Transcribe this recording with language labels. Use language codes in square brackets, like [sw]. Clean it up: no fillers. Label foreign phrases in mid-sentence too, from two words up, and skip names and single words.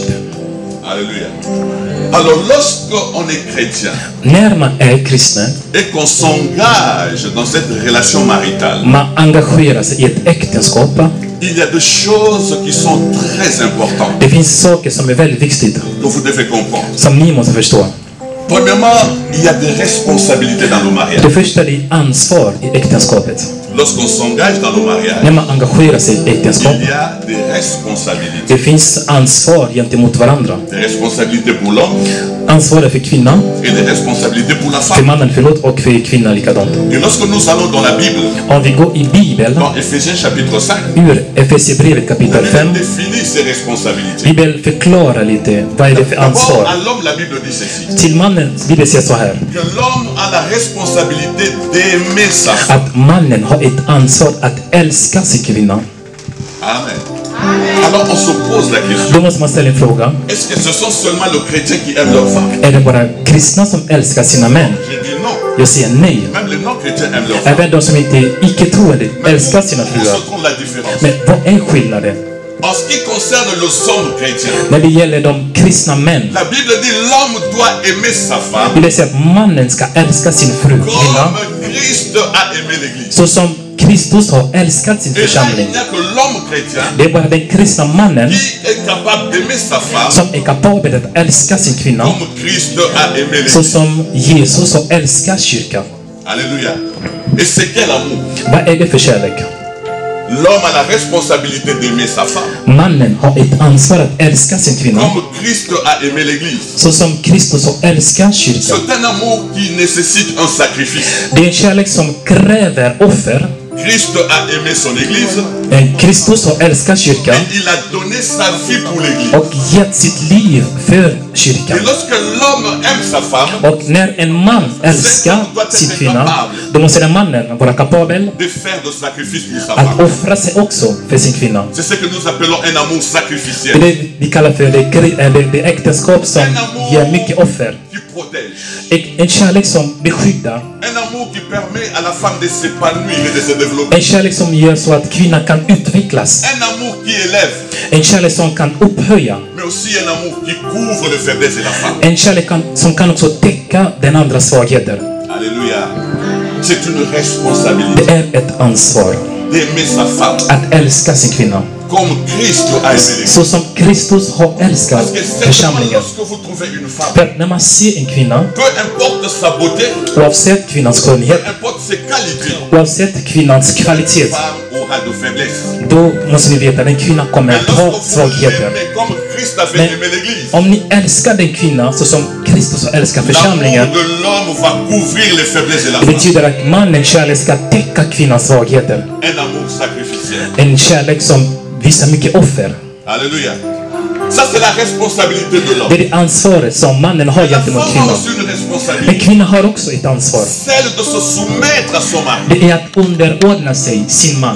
[fr] Alléluia. Alors lorsqu'on est chrétien [sv] När man är kristen, [fr] et qu'on s'engage dans cette relation maritale, [sv] man engagerar sig i ett äktenskap. [fr] il y a des choses qui sont très importantes [sv] Det finns saker som är väldigt viktiga, [fr] que vous devez comprendre. [sv] som ni måste förstå. [fr] Premièrement, il y a des responsabilités dans le mariage. [sv] Det första är ansvar i äktenskapet. [fr] Lorsqu'on s'engage dans le mariage, [sv] När man engagerar sig i äktenskap, [fr] il y a des responsabilités. [sv] det finns ansvar gentemot varandra. [fr] Des responsabilités pour l'homme [sv] Ansvaret för kvinnan, [fr] et des responsabilités pour la [sv] för [fr] femme. [sv] mannen förlåt, och för kvinnan likadant. [fr] Et lorsque nous allons dans la Bible, [sv] Om vi går i Bibeln, [fr] dans Ephésiens chapitre 5, [sv] ur Efesierbrevet kapitel [fr] la [sv] 5, [fr] Bible définit ses responsabilités. [sv] Bibeln förklarar lite vad är det för [fr] D'abord, [sv] ansvar. [fr] à l'homme, la Bible dit ceci, [sv] Till mannen, Bibeln säger så här, [fr] que l'homme a la responsabilité d'aimer sa femme. [sv] att mannen har ett ansvar att älska sin kvinna. [fr] Amen. Alors on se pose la question, [sv] Då måste man ställa en fråga. [fr] est-ce que ce sont seulement les chrétiens qui aiment leur femme? [sv] Är det bara kristna som älskar sina män? [fr] Je dis non. [sv] Jag säger nej. [fr] Même les non-chrétiens aiment leur femme. [sv] Även de som inte är icke-troende älskar sina [fr] Où [sv] fruar. [fr] se trouve la différence? [sv] Men vad är skillnaden? [fr] En ce qui concerne les hommes chrétiens, [sv] När det gäller de kristna män, [fr] la Bible dit l'homme doit aimer sa femme [sv] vill det säga att mannen ska älska sin fru, kvinna, [fr] comme Christ a aimé l'Église. [sv] så som Kristus har älskat sin [fr] Et là, il [sv] församling. [fr] n'y a que l'homme chrétien [sv] Det är bara den kristna mannen [fr] qui est capable d'aimer sa femme [sv] som är kapabel att älska sin kvinna, [fr] comme Christ a aimé [sv] så [fr] l'Église. [sv] som Jesus har älskat kyrkan. [fr] Alléluia. Et c'est quel amour? [sv] Vad är det för kärlek? [fr] L'homme a la responsabilité d'aimer sa femme [sv] Mannen har ett ansvar att älska sin kvinna, [fr] comme Christ a aimé l'Église. [sv] så som Kristus har älskat kyrkan. [fr] C'est un amour qui nécessite un sacrifice. [sv] Det är en kärlek som kräver offer. [fr] Christ a aimé son Église [sv] Kristus har älskat kyrkan [fr] et il a donné sa vie pour l'Église. [sv] och gett sitt liv för kyrkan. [fr] Et lorsque l'homme aime sa femme, [sv] Och när en man älskar sin kvinna, då måste den mannen vara kapabel [fr] de faire de sacrifice pour sa [sv] att [fr] femme. [sv] offra sig också för sin kvinna. [fr] C'est ce que nous appelons un amour [sv] Det är [fr] sacrificiel [sv] det vi kallar för det äktenskap som ger mycket offer. [fr] qui protège. [sv] En kärlek som beskyddar. [fr] Un amour qui permet à la femme de s'épanouir et de se développer. [sv] En kärlek som gör så att kvinnan kan utvecklas. [fr] Un amour qui élève, [sv] En kärlek som kan upphöja. [fr] mais aussi un amour qui couvre les faiblesses de la femme. [sv] En kärlek som kan också täcka den andra svagheter. [fr] Alléluia. C'est une responsabilité [sv] Det är ett ansvar [fr] d'aimer sa femme [sv] att älska sin kvinna, [fr] comme Christ a aimé l'Église. [sv] så som Kristus har älskat [fr] Parce que seulement [sv] församlingen. [fr] lorsque vous trouvez une femme, [sv] För att när man ser en kvinna, [fr] peu importe sa beauté, [sv] oavsett kvinnans skönhet, [fr] peu importe ses qualités, [sv] oavsett kvinnans [fr] la [sv] kvalitet, [fr] femme aura de faiblesses. [sv] då måste ni veta att en kvinna kommer [fr] Mais [sv] att ha [fr] lorsque vous [sv] svagheter. [fr] l'aimez comme Christ a fait [sv] Men [fr] aimer l'Église, [sv] om ni älskar den kvinna så som Kristus har älskat [fr] l'amour [sv] församlingen, [fr] de l'homme va couvrir les faiblesses de la [sv] det [fr] femme. [sv] betyder att mannens kärlek ska täcka kvinnans svagheter. [fr] Un amour sacrificiel. [sv] En kärlek som visar mycket offer. [fr] Alléluia. Ça, c'est la responsabilité de [sv] Det [fr] l'homme. [sv] är det ansvaret som mannen har [fr] La femme [sv] gentemot [fr] a [sv] kvinnan. [fr] aussi une [sv] Men [fr] responsabilité. [sv] kvinnan har också ett ansvar. [fr] Celle de se soumettre à son mari. [sv] Det är att underordna sig sin man.